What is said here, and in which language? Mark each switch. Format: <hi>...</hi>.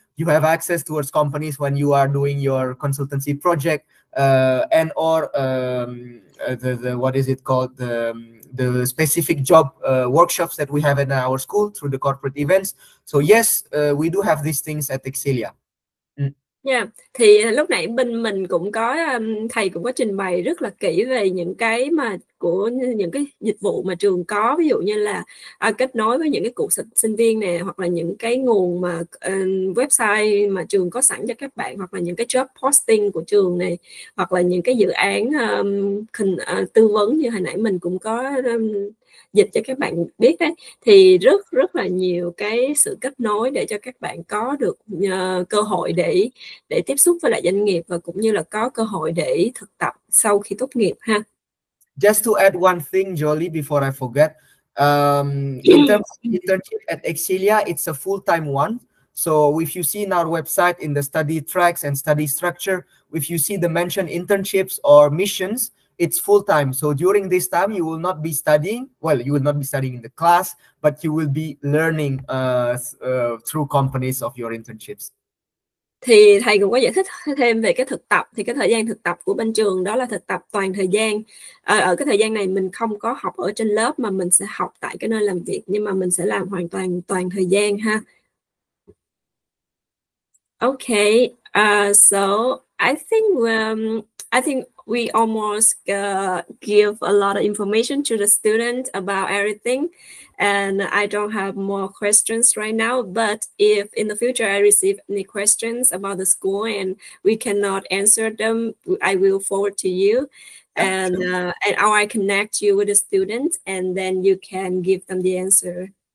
<en>You have access towards companies when you are doing your consultancy project and or the what is it called, the specific job workshops that we have in our school through the corporate events. So yes, we do have these things at Excelia. Yeah.</en> <vi>Thì lúc nãy bên mình cũng có thầy cũng có trình bày rất là kỹ về những cái mà của những cái dịch vụ mà trường có, ví dụ như là kết nối với những cái cụ sinh viên nè, hoặc là những cái nguồn mà website mà trường có sẵn cho các bạn, hoặc là những cái job posting của trường này, hoặc là những cái dự án tư vấn như hồi nãy mình cũng có dịch cho các bạn biết đấy. Thì rất là nhiều cái sự kết nối để cho các bạn có được cơ hội để tiếp xúc với lại doanh nghiệp, và cũng như là có cơ hội để thực tập sau khi tốt nghiệp ha.</vi> <en>Just to add one thing, Jolie, before I forget, in terms of internship at Excelia, it's a full-time one. So if you see in our website in the study tracks and study structure, if you see the mentioned internships or missions, it's full-time. So during this time, you will not be studying. Well, you will not be studying in the class, but you will be learning through companies of your internships.</en> <vi>Thì thầy cũng có giải thích thêm về cái thực tập. Thì cái thời gian thực tập của bên trường đó là thực tập toàn thời gian. Ở cái thời gian này mình không có học ở trên lớp, mà mình sẽ học tại cái nơi làm việc, nhưng mà mình sẽ làm hoàn toàn thời gian ha.</vi> <en>Okay, so I think we almost give a lot of information to the student about everything, and I don't have more questions right now, but if in the future I receive any questions about the school and we cannot answer them, I will forward to you, and or I connect you with the students, and then you can give them the answer.</en>